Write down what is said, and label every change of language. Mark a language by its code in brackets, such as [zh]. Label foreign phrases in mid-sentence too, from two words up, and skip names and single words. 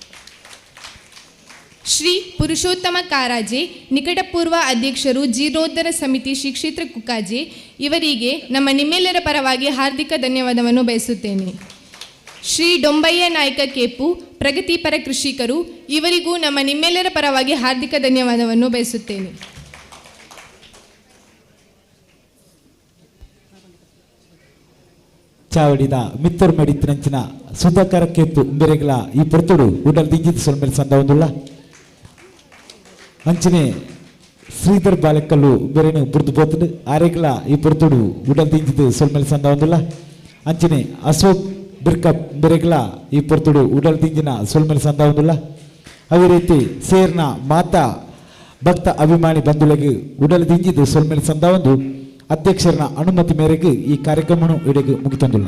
[kn] ಶ್ರೀ ಪುರುಷೋತ್ತಮ ಕಾರಾಜೆ ನಿಕಟಪೂರ್ವ ಅಧ್ಯಕ್ಷರು ಜೀರ್ಣೋದ್ಧಾರ ಸಮಿತಿ ಶ್ರೀ ಕ್ಷೇತ್ರ ಕುಕ್ಕಾಜೆ ಇವರಿಗೆ ನಿಮ್ಮೆಲ್ಲರ ಪರವಾಗಿ ಹಾರ್ದಿಕ ಧನ್ಯವಾದವನ್ನು ಬಯಸುತ್ತೇನೆ. ಶ್ರೀ ಡೊಂಬಯ್ಯ ನಾಯಕ ಕೇಪು ಪ್ರಗತಿಪರ ಕೃಷಿಕರು ಇವರಿಗೂ ನಿಮ್ಮೆಲ್ಲರ ಪರವಾಗಿ ಹಾರ್ದಿಕ ಧನ್ಯವಾದವನ್ನು ಬಯಸುತ್ತೇನೆ. [tcy] ಚಾವಡಿದ ಮಿತ್ತರ್ ಮೆಡಿತ್ತಿನಂಚಿನ ಸುಧಾಕರ ಕೇತು ಬೆರೆಗಳ ಈ ಪೊರ್ತುಡು ಉಡಲ್ ದಿಂಜಿದ ಸೊಲ್ಮೆಲ್ ಸಂದ ಒಂದುಲ್ಲ ಅಂಚನೆ ಶ್ರೀಧರ್ ಬಾಲೆಕಲ್ಲು ಬೆರೆನು ಬುರ್ದು ಬೋತುಡು ಆರೆಗಳ ಈ ಪೊರ್ತುಡು ಉಡಲ್ ದಿಂಜಿದ ಸೊಲ್ಮೆಲ್ ಸಂದ ಒಂದುಲ್ಲ ಅಂಚನೆ ಅಶೋಕ್ ಬಿರ್ಕಪ್ ಬೆರೆಗಳ ಈ ಪೊರ್ತುಡು ಉಡಲ್ ದಿಂಜಿನ ಸೊಲ್ಮೆಲ್ ಸಂದ ಒಂದುಲ್ಲ [kn] ಅದೇ ರೀತಿ [tcy] ಸೇರ್ನ ಮಾತಾ ಭಕ್ತ ಅಭಿಮಾನಿ ಬಂಧುಗಳಿಗೆ ಉಡಲ್ ದಿಂಜಿದ ಸೊಲ್ಮೆಲ್ ಸಂದ ಒಂದು ಅಧ್ಯಕ್ಷರ ಅನುಮತಿ ಮೇರೆಗೆ ಈ ಕಾರ್ಯಕ್ರಮವನ್ನು ಇಡೆಗೆ ಮುಗಿತಂದಿಲ್ಲ.